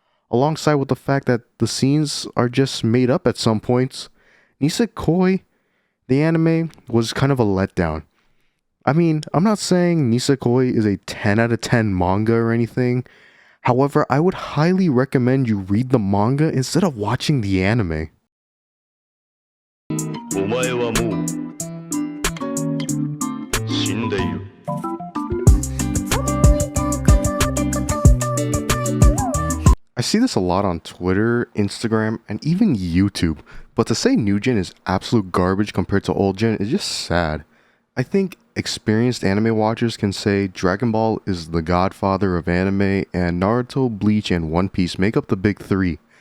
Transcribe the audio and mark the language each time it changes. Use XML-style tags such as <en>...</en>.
<en>Alongside with the fact that the scenes are just made up at some points, Nisekoi, the anime, was kind of a letdown. I mean, I'm not saying Nisekoi is a 10 out of 10 manga or anything. However, I would highly recommend you read the manga instead of watching the anime.</en> <ja>お前はもう死んでいる.</ja> <en>I see this a lot on Twitter, Instagram, and even YouTube, but to say new gen is absolute garbage compared to old gen is just sad. I think experienced anime watchers can say Dragon Ball is the godfather of anime, and Naruto, Bleach, and One Piece make up the big three.</en>